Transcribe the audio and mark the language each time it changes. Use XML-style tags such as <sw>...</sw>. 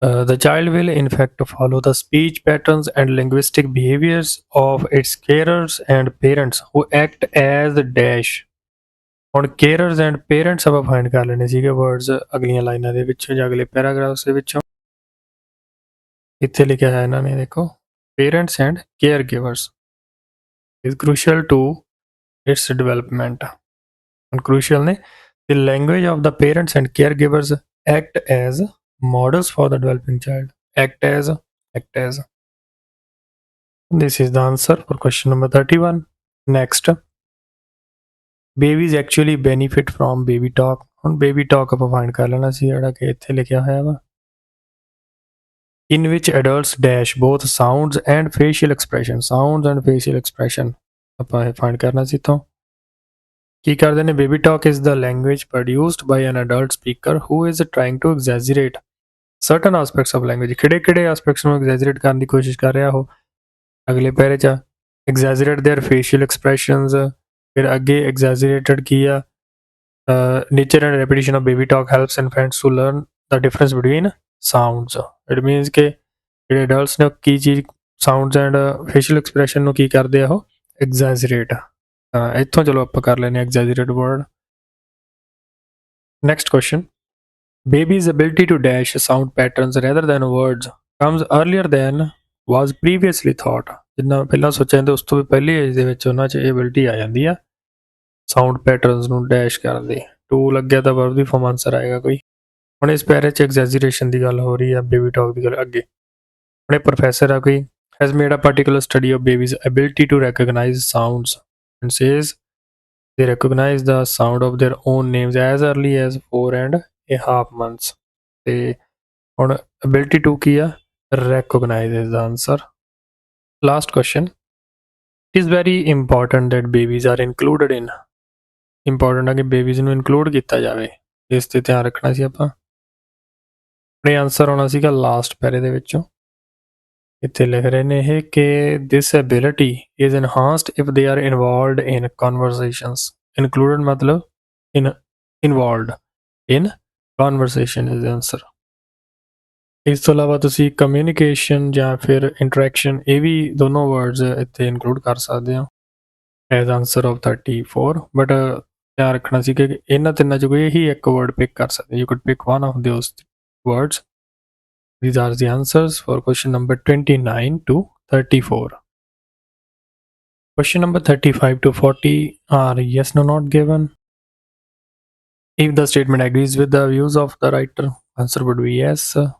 <en>The child will in fact follow the speech patterns and linguistic behaviors of its carers and parents who act as dash.</en> <pa>ਹੁਣ carers and parents ਆਪਾਂ find ਕਰ ਲੈਣੇ ਸੀਗੇ words ਅਗਲੀਆਂ ਲਾਈਨਾਂ ਦੇ ਵਿੱਚੋਂ ਜਾਂ ਅਗਲੇ ਪੈਰਾਗ੍ਰਾਫਸ ਦੇ ਵਿੱਚੋਂ। ਇੱਥੇ ਲਿਖਿਆ ਹੈ ਇਹਨਾਂ ਨੇ, ਦੇਖੋ,</pa> <en>parents and caregivers is crucial to its development. And crucial ne, the language of the parents and caregivers act as models for the developing child. Act as. This is the answer for question number 31. Next, babies actually benefit from baby talk.</en> <pa>ਹੁਣ baby talk ਆਪਾਂ find ਕਰ ਲੈਣਾ ਸੀ ਜਿਹੜਾ ਕਿ ਇੱਥੇ ਲਿਖਿਆ ਹੋਇਆ ਵਾ,</pa> <en>in which adults dash both sounds and facial expression. Sounds and facial expression</en> <pa>ਆਪਾਂ ਇਹ find ਕਰਨਾ ਸੀ ਤੋਂ। ਕੀ ਕਰਦੇ ਨੇ?</pa> <en>baby talk is the language produced by an adult speaker who is trying to exaggerate certain aspects of language.</en> <pa>ਕਿਹੜੇ aspects ਨੂੰ exaggerate ਕਰਨ ਦੀ ਕੋਸ਼ਿਸ਼ ਕਰ ਰਿਹਾ ਉਹ? ਅਗਲੇ ਪੈਰੇ 'ਚ</pa> <en>exaggerate their facial expressions,</en> <pa>ਫਿਰ ਅੱਗੇ exaggerated ਕੀ ਆ?</pa> <en>nature and repetition of baby talk helps infants to learn the difference between sounds.</en> <pa>It means ਕਿ ਜਿਹੜੇ adults ਨੇ ਉਹ ਕੀ ਚੀਜ਼</pa> <en>sounds and facial expression</en> <pa>ਨੂੰ ਕੀ ਕਰਦੇ ਆ ਉਹ? exaggerate. ਇੱਥੋਂ ਚਲੋ ਆਪਾਂ ਕਰ ਲੈਂਦੇ ਹਾਂ exaggerate word.</pa> <en>Next question. Baby's ability to dash sound patterns rather than words comes earlier than was previously thought.</en> <pa>ਜਿੰਨਾ ਪਹਿਲਾਂ ਸੋਚਿਆ ਜਾਂਦਾ ਉਸ ਤੋਂ ਵੀ ਪਹਿਲੀ ਏਜ ਦੇ ਵਿੱਚ ਉਹਨਾਂ 'ਚ ਇਹ ability ਆ ਜਾਂਦੀ ਆ ਸਾਊਂਡ ਪੈਟਰਨਸ ਨੂੰ ਡੈਸ਼ ਕਰਨ ਦੀ। ਟੂ ਲੱਗਿਆ ਤਾਂ ਵਰਬ ਦੀ ਫਾਰਮ ਆਨਸਰ ਆਏਗਾ ਕੋਈ। ਹੁਣ ਇਸ ਪੈਰੇ 'ਚ ਐਗਜ਼ੈਜਰੇਸ਼ਨ ਦੀ ਗੱਲ ਹੋ ਰਹੀ ਆ, ਬੇਬੀ ਟਾਕ ਦੀ ਗੱਲ ਅੱਗੇ। ਹੁਣ ਇਹ ਪ੍ਰੋਫੈਸਰ ਆ ਕੋਈ,</pa> <en>has made a particular study of babies' ability to recognize sounds and says they recognize the sound of their own names as early as 4.5 months.</en> <pa>ਤੇ ਹੁਣ ability to ਕੀ ਆ?</pa> <en>recognize is the answer. Last question. It is very important that babies are included in.</en> <pa>Important ਆ ਕਿ babies ਨੂੰ include ਕੀਤਾ ਜਾਵੇ, ਇਸ ਤੇ ਧਿਆਨ ਰੱਖਣਾ ਸੀ ਆਪਾਂ। ਆਪਣੇ ਆਨਸਰ ਆਉਣਾ ਸੀਗਾ ਲਾਸਟ ਪੈਰੇ ਦੇ ਵਿੱਚੋਂ। ਇੱਥੇ ਲਿਖ ਰਹੇ ਨੇ ਇਹ ਕਿ</pa> <en>this ability is enhanced if they are involved in conversations. Included ਮਤਲਬ involved in conversation is the answer.</en> <pa>ਇਸ ਤੋਂ ਇਲਾਵਾ ਤੁਸੀਂ ਕਮਿਊਨੀਕੇਸ਼ਨ ਜਾਂ ਫਿਰ ਇੰਟਰੈਕਸ਼ਨ, ਇਹ ਵੀ ਦੋਨੋਂ ਵਰਡਸ ਇੱਥੇ ਇਨਕਲੂਡ ਕਰ ਸਕਦੇ ਹੋ</pa> <en>as answer of 34,</en> <pa>ਬਟ ਧਿਆਨ ਰੱਖਣਾ ਸੀ ਕਿ ਇਹਨਾਂ ਤਿੰਨਾਂ 'ਚ ਕੋਈ ਇਹੀ ਇੱਕ ਵਰਡ ਪਿਕ ਕਰ ਸਕਦੇ।</pa> <en>You could pick one of those words. These are the answers for question number 29 to 34. Question number 35 to 40 are yes, no, not given. If the statement agrees with the views of the writer, answer would be yes.</en>